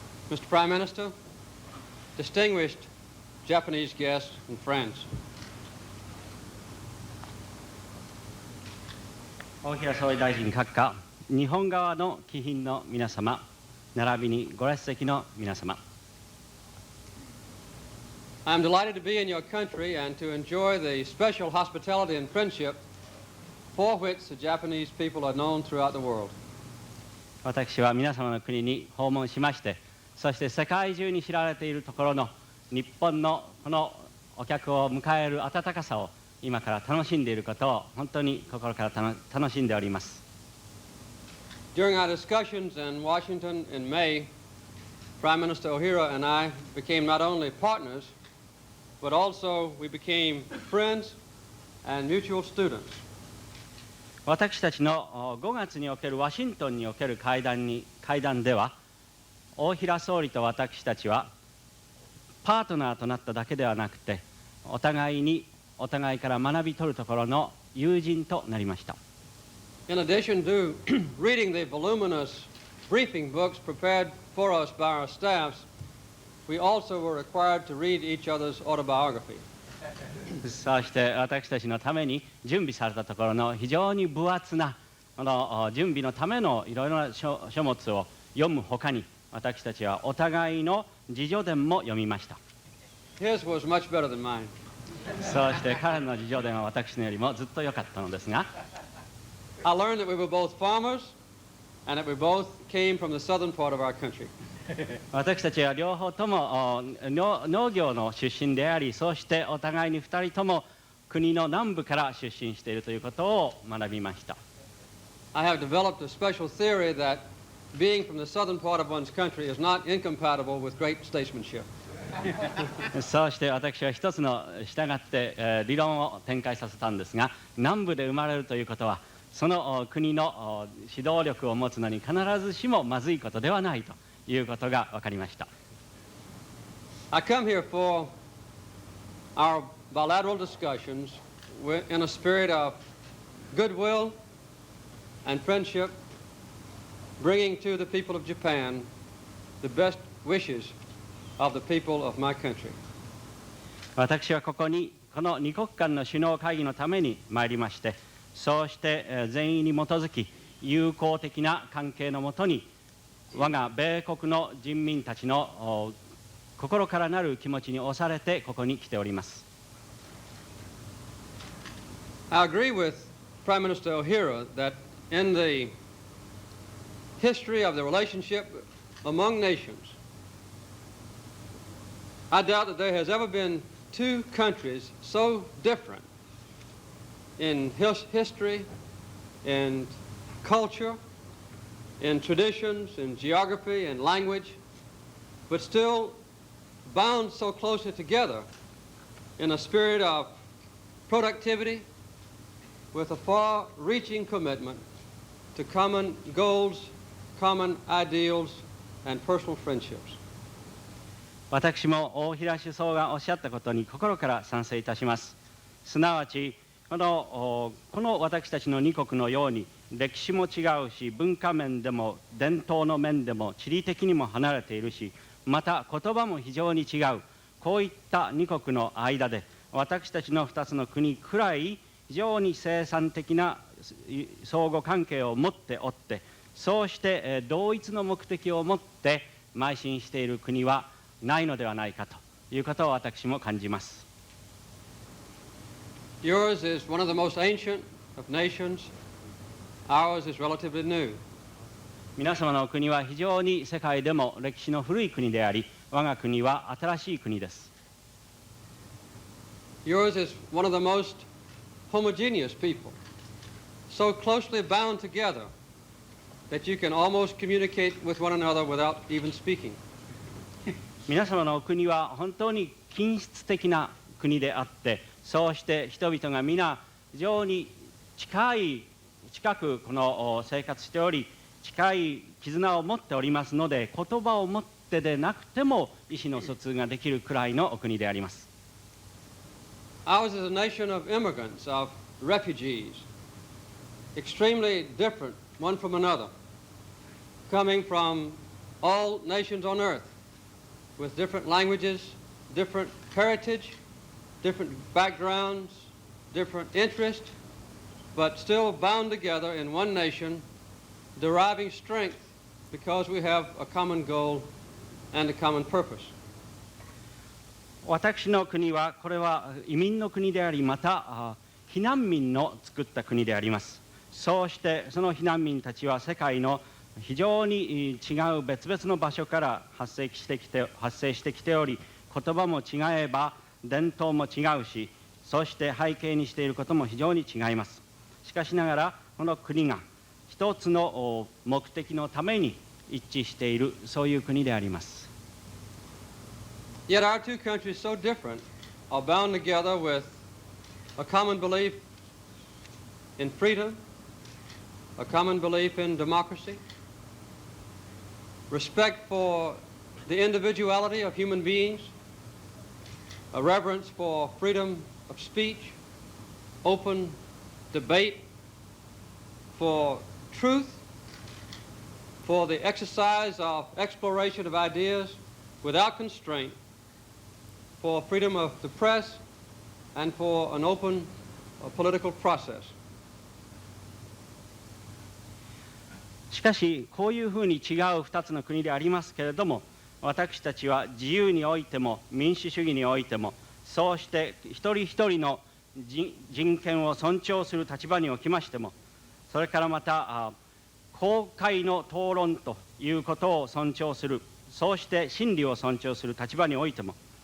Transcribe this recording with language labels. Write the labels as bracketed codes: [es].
[en] Mr. Prime Minister, distinguished Japanese guests and friends. [ja] 大平総理大臣閣下、日本側の貴賓の皆様、並びにご列席の皆様。 [en] I am delighted to be in your country and to enjoy the special hospitality and friendship for which the Japanese people are known throughout the world. [ja] 私は皆様の国に訪問しまして、そして世界中に知られているところの日本のこのお客を迎える温かさを今から楽しんでいることを本当に心から楽しんでおります。 [en] During our discussions in Washington in May, Prime Minister Ohira and I became not only partners, but also we became friends and mutual students. [ja] 私たちの5月におけるワシントンにおける会談では、大平総理と私たちはパートナーとなっただけではなくて、お互いから学び取るところの友人となりました。 [en] In addition to reading the voluminous briefing books prepared for us by our staffs, we also were required to read each other's autobiography. [ja] そして私たちのために準備されたところの非常に分厚な準備のためのいろいろな書物を読むほかに、私たちはお互いの自叙伝も読みました。 [en] His was much better than mine. [ja] そして彼の自叙伝は私のよりもずっと良かったのですが、 [en] I learned that we were both farmers and that we both came from the southern part of our country. [ja] 私たちは両方とも農業の出身であり、そしてお互いに2人とも国の南部から出身しているということを学びました。 [en] I have developed a special theory that being from the southern part of one's country is not incompatible with great statesmanship. [ja] そうして私は一つの従って理論を展開させたんですが、南部で生まれるということはその国の指導力を持つのに必ずしもまずいことではないということが分かりました。 [en] I come here for our bilateral discussions in a spirit of goodwill and friendship, bringing to the people of Japan the best wishes of the people of my country. [ja] 私はここにこの二国間の首脳会議のために参りまして、そうして善意に基づき友好的な関係のもとに我が米国の人民たちの心からなる気持ちに押されてここに来ております。 [en] I agree with Prime Minister Ohira that in the history of the relationship among nations, I doubt that there has ever been two countries so different in history, in culture, in traditions, in geography, and language, but still bound so closely together in a spirit of productivity with a far-reaching commitment to common goals, common ideals, and personal friendships. [ja] 私も大平首相がおっしゃったことに心から賛成いたします。すなわちこの私たちの二国のように歴史も違うし、文化面でも伝統の面でも地理的にも離れているし、また言葉も非常に違う、こういった二国の間で私たちの2つの国くらい非常に生産的な相互関係を持っておって、そうして同一の目的を持って邁進している国はないのではないかということを私も感じます。 [en] Yours is one of the most ancient of nations. Ours is relatively new. [ja] 皆様の国は非常に世界でも歴史の古い国であり、我が国は新しい国です。 [en] Yours is one of the most homogeneous people, so closely bound together that you can almost communicate with one another without even speaking. [ja] 皆様の国は本当に均質的な国であって、そうして人々が皆非常に近くこの生活しており、近い絆を持っておりますので、言葉を持ってでなくても意思の疎通ができるくらいのお国であります。 [en] Ours is a nation of immigrants, of refugees, extremely different one from another, coming from all nations on earth, with different languages, different heritage, different backgrounds, different interests, but still bound together in one nation, deriving strength because we have a common goal and a common purpose. [ja] 私の国はこれは移民の国であり、また避難民の作った国であります。そうしてその避難民たちは世界の非常に違う別々の場所から発生してきており、言葉も違えば伝統も違うし、そして背景にしていることも非常に違います。しかしながらこの国が一つの目的のために一致している、そういう国であります。 [en] Yet our two countries, so different, are bound together with a common belief in freedom, a common belief in democracy, respect for the individuality of human beings, a reverence for freedom of speech, open debate, for truth, for the exercise of exploration of ideas without constraint, for freedom of the press, and for an open political process. [ja] しかしこういうふうに違う2つの国でありますけれども、私たちは自由においても民主主義においても、そうして一人一人の人権を尊重する立場におきましても、それからまた公開の討論ということを尊重する、そうして真理を尊重する立場においても、